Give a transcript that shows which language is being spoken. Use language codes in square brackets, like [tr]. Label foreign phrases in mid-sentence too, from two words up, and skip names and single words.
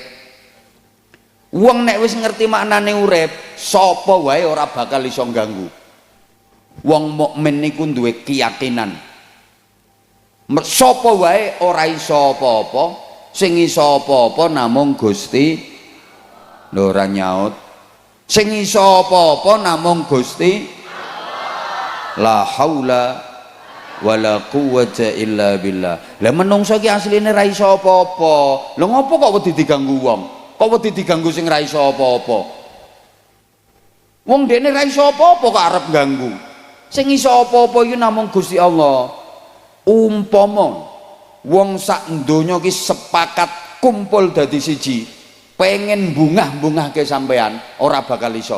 [jv] Wong nek wis ngerti maknane urip, sapa wae ora bakal iso ganggu. Wong mukmin niku duwe keyakinan. Sapa wae ora iso apa-apa, sing iso apa-apa namung Gusti. Lho ora nyaut. Sing iso apa-apa namung Gusti. [ar] لا حول ولا قوة إلا بالله. [jv] Lah menungso ki asline ra iso apa-apa. Lho ngopo kok wedi diganggu wong? Kok wedi diganggu sing ra iso apa-apa? Wong dene ra iso apa-apa kok arep ganggu. Sing iso apa-apa iku namung Gusti Allah. Umpama wong sak donya ki sepakat kumpul dadi siji, pengen bungah-bungahke sampean, ora bakal iso.